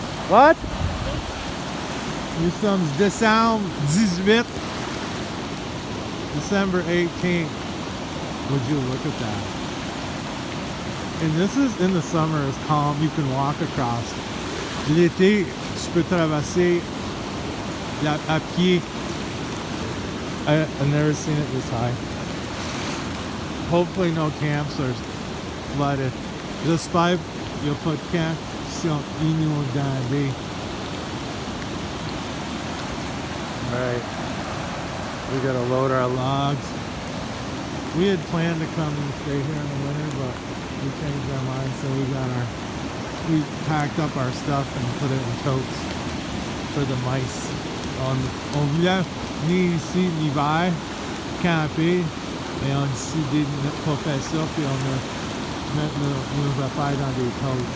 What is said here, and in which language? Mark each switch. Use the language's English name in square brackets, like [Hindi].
[French] What? Nous sommes décembre 18. [English] December 18th. Would you look at that? And this is in the summer, it's calm, you can walk across. [French] L'été, tu peux traverser à pied. [English] I've never seen it this high. Hopefully no camps are flooded. [French] J'espère qu'il n'y a pas de camps qui sont inondés. [English] Alright, we gotta load our logs. We had planned to come and stay here in the winter, but we changed our mind, so we packed up our stuff and put it in totes for the mice. [French] On voulait venir ici l'hiver, camper, et on a décidé de ne pas faire ça, puis on a mettre nos affaires dans des totes.